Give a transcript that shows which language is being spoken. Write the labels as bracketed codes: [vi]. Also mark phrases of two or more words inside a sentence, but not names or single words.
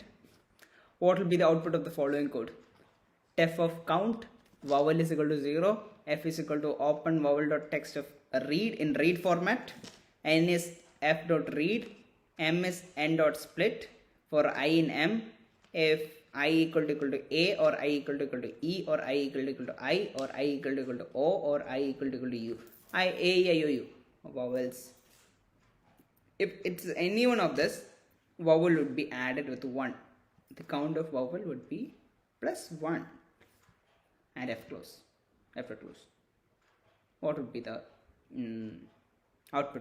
[en] What will be the output of the following code? Def of count, vowel is equal to 0, f is equal to open vowel.text of read in read format, n is f.read, m is n.split. For I in m, if I equal to a, or I equal to e, or I equal to I, or I equal to o, or I equal to u. I, a, e, I, o, u. Vowels. If it's any one of this, vowel would be added with 1. The count of vowel would be plus 1. And f close. F close. What would be the output?